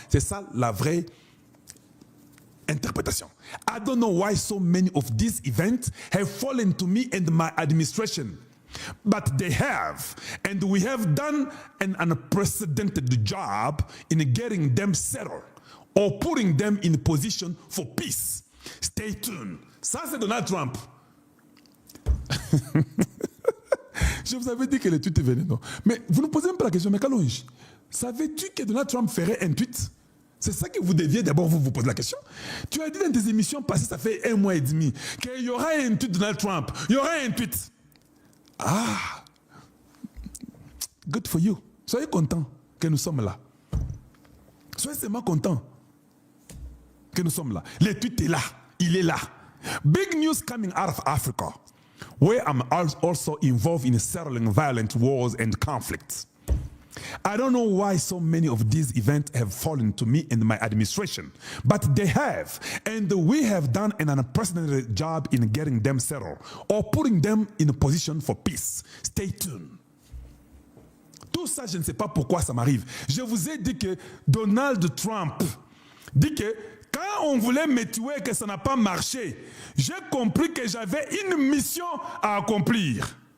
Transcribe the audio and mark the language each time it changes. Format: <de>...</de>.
<fr>C'est ça la vraie interprétation.</fr> <en>I don't know why so many of these events have fallen to me and my administration. But they have, and we have done an unprecedented job in getting them settled. or putting them in position for peace. Stay tuned.</en> <fr>Ça, c'est Donald Trump. Je vous avais dit que le tweet est venu, non? Mais vous ne posez même pas la question, mais Kalonji, savais-tu que Donald Trump ferait un tweet? C'est ça que vous deviez d'abord vous poser la question. Tu as dit dans tes émissions passées, ça fait 1 mois et demi, qu'il y aura un tweet de Donald Trump. Il y aura un tweet.</fr> <en>Ah! Good for you.</en> <fr>Soyez contents que nous sommes là. Soyez seulement contents que nous sommes là. Le tweet est là. Il est là.</fr> <en>Big news coming out of Africa, where I'm also involved in settling violent wars and conflicts. I don't know why so many of these events have fallen to me in my administration, but they have, and we have done an unprecedented job in getting them settled or putting them in a position for peace. Stay tuned.</en> <fr>Tout ça, je ne sais pas pourquoi ça m'arrive. Je vous ai dit que Donald Trump dit que quand on voulait me tuer, que ça n'a pas marché, j'ai compris que j'avais une mission à accomplir.</fr>